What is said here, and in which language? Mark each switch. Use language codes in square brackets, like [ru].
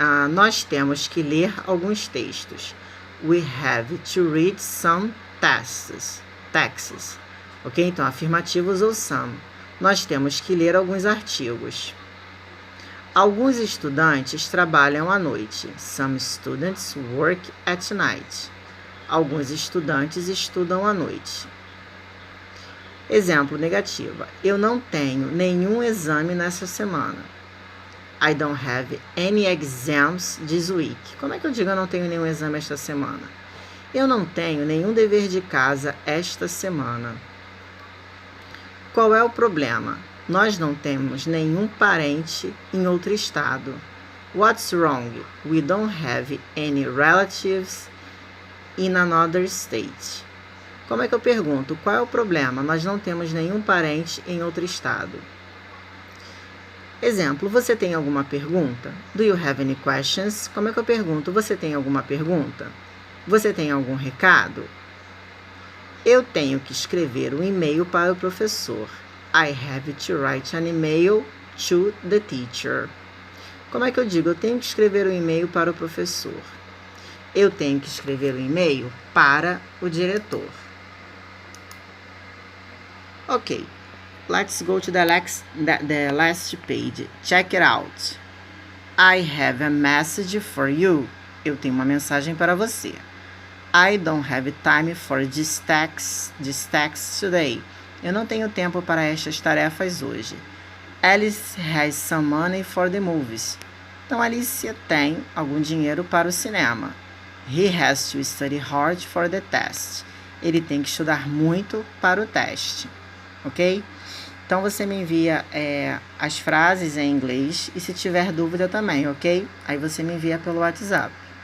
[pt] Nós temos que ler alguns textos. [en] We have to read some texts. [pt] Ok? Então, afirmativos ou some. Nós temos que ler alguns artigos. Alguns estudantes trabalham à noite. [en] Some students work at night. [pt] Alguns estudantes estudam à noite. Exemplo negativo. Eu não tenho nenhum exame nessa semana. [en] I don't have any exams this week. [pt] Como é que eu digo eu não tenho nenhum exame esta semana? Eu não tenho nenhum dever de casa esta semana. Qual é o problema? Nós não temos nenhum parente em outro estado. [en] What's wrong? We don't have any relatives in another state. [pt] Como é que eu pergunto? Qual é o problema? Nós não temos nenhum parente em outro estado. Exemplo, você tem alguma pergunta? [en] Do you have any questions? [pt] Como é que eu pergunto? Você tem alguma pergunta? Você tem algum recado? Eu tenho que escrever um e-mail para o professor. [en] I have to write an email to the teacher. [pt] Como é que eu digo? Eu tenho que escrever um e-mail para o professor. Eu tenho que escrever um e-mail para o diretor. [en] Ok. Let's go to the last page. Check it out. I have a message for you. [pt] Eu tenho uma mensagem para você. [en] I don't have time for this task today. [pt] Eu não tenho tempo para estas tarefas hoje. [en] Alice has some money for the movies. [pt] Então, Alicia tem algum dinheiro para o cinema. [en] He has to study hard for the test. [pt] Ele tem que estudar muito para o teste. Ok? Então, você me envia as frases em inglês e se tiver dúvida também, ok? Aí você me envia pelo WhatsApp.